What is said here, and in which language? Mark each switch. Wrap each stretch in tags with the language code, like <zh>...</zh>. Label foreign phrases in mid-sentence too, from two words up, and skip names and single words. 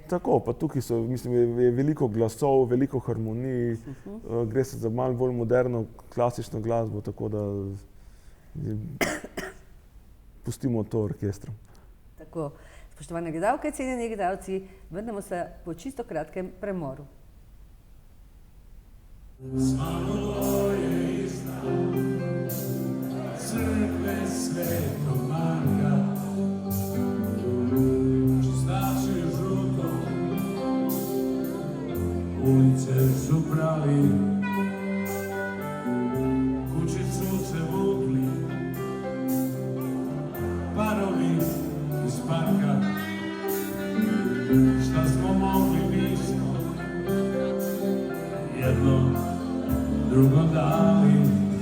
<sl>Tako, pa tukaj so, mislim, je veliko glasov, veliko harmonij, gre se za malo bolj moderno, klasično glasbo, tako da pustimo to orkestrom. Tako, spoštovane gledalke, cenjeni gledalci, vrnemo se po čisto kratkem premoru.</sl> <hr>Crkve Svetog Marka, čistači žuto, ulice su prali, kuće su se vukli, parovi iz parka, šta smo mogli nismo, jedno drugo dali.</hr>